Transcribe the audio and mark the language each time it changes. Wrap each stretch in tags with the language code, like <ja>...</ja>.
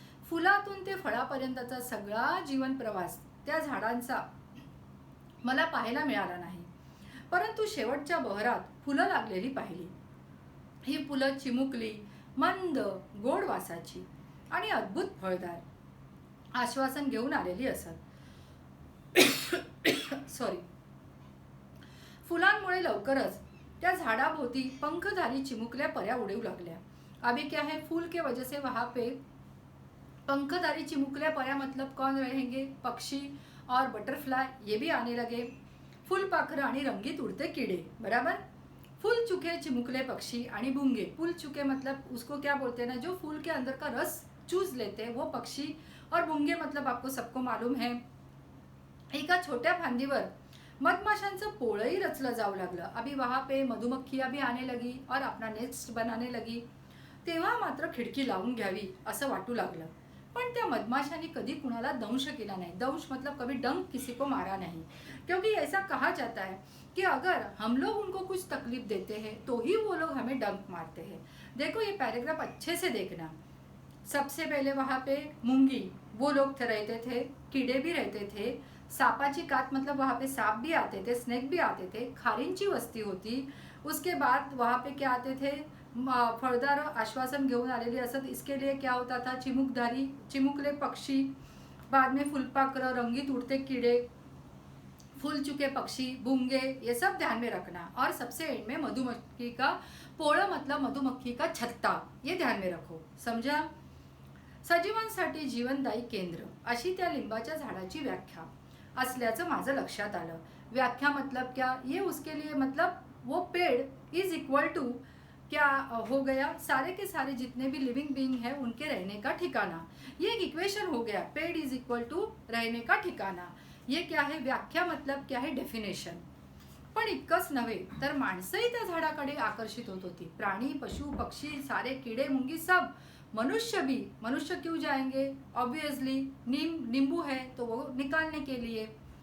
<mr>फुलातून ते फळापर्यंतचा सगळा जीवन प्रवास त्या झाडांचा मला पाहायला मिळाला नाही, परंतु शेवटच्या बहरात फुलं लागलेली पाहिली. ही फुलं चिमुकली, मंद गोड वासाची आणि अद्भुत फळदार आश्वासन घेऊन आलेली असत. सॉरी. फुलांमुळे लवकरच त्या झाडाभोवती पंखधारी चिमुकल्या पऱ्या उडू लागल्या</mr> <hi>अभी क्या है, फूल के वजह से वहाँ पे पंखधारी चिमुकले पया मतलब कौन रहेंगे, पक्षी और बटरफ्लाई, ये भी आने लगे।</hi> <mr>फुलपाखरं आणि रंगीत</mr> <hi>उड़ते कीड़े, बराबर।</hi> <mr>फूल चुके चिमुकले पक्षी आणि भुंगे।</mr> <hi>फूल चुके मतलब उसको क्या बोलते हैं ना, जो फूल के अंदर का रस चूस लेते हैं वो पक्षी, और भुंगे मतलब आपको सबको मालूम है।</hi> <mr>एका छोट्या फांदीवर मधमाशांचं पोळंही रचलं जाऊ लागलं।</mr> <hi>अभी वहाँ पे मधुमक्खियां भी आने लगी और अपना नेस्ट बनाने लगी।</hi> <mr>तेव्हा मात्र खिडकी लावून घ्यावी असं वाटू लागलं। पण त्या मधमाशांनी कधी कुणाला दंश केला नाही।</mr> <hi>दंश मतलब कभी डंक किसी को मारा नहीं, क्योंकि ऐसा कहा जाता है कि अगर हम लोग उनको कुछ तकलीफ देते हैं तो ही वो लोग हमें डंक मारते हैं। देखो ये पैराग्राफ अच्छे से देखना। सबसे पहले वहाँ पे मूंगी, वो लोग रहते थे, कीड़े भी रहते थे,</hi> <mr>सापाची कात</mr> <hi>मतलब वहाँ पे सांप भी आते थे, स्नेक भी आते थे,</hi> <mr>खारींची वस्ती होती।</mr> <hi>उसके बाद वहाँ पे क्या आते थे,</hi> <mr>फळदार आश्वासन घेऊन आलेले असत।</mr> <hi>इसके लिए क्या होता था, चिमुकधारी चिमुकले पक्षी, बाद में फुलपाखरं, रंगीत उड़ते कीड़े, फूल चुके पक्षी, भुंगे, ये सब ध्यान में रखना। और सबसे एंड में मधुमक्खी का पोळं मतलब मधुमक्खी का छत्ता, ये ध्यान में रखो, समझा।</hi> <mr>सजीवांसाठी जीवनदायी केंद्र अशी त्या लिंबाच्या झाडाची व्याख्या असल्याचं माझं लक्षात आलं।</mr> <hi>व्याख्या मतलब क्या, ये उसके लिए मतलब वो पेड़</hi> <en>is equal to</en> <hi>क्या हो गया, सारे के सारे जितने भी लिविंग बीइंग है उनके रहने का ठिकाना। ये एक इक्वेशन हो गया, पेड़</hi> <en>is equal to</en> <hi>रहने का ठिकाना। ये क्या है, व्याख्या मतलब क्या है, डेफिनेशन।</hi> <mr>पण इतकंच नव्हे तर माणसंही त्या झाडाकडे आकर्षित होत होती।</mr> <hi>प्राणी, पशु, पक्षी, सारे कीड़े मुंगी सब, मनुष्य भी। मनुष्य क्यों जाएंगे, ऑब्वियसली नींबू है तो वो निकालने के लिए।</hi>